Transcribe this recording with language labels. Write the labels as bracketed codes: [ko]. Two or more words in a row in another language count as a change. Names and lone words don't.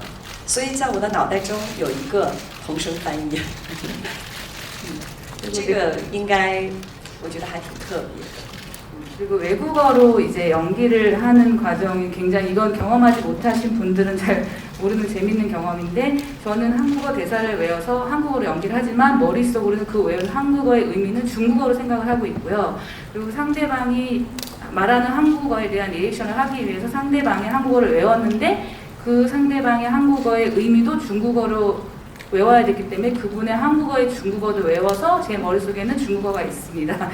[zh] 所以在我的脑袋中有一个同声翻译，这个应该我觉得还挺特别的。 [ko] 그리고 외국어로 이제 연기를 하는 과정이 굉장히 이건 경험하지 못하신 분들은 잘 모르는 재밌는 경험인데 저는 한국어 대사를 외워서 한국어로 연기를 하지만 머릿속으로는 그 외운 한국어의 의미는 중국어로 생각을 하고 있고요. 그리고 상대방이 말하는 한국어에 대한 리액션을 하기 위해서 상대방의 한국어를 외웠는데 그 상대방의 한국어의 의미도 중국어로 외워야 되기 때문에 그분의 한국어의 중국어도 외워서 제 머릿속에는 중국어가 있습니다.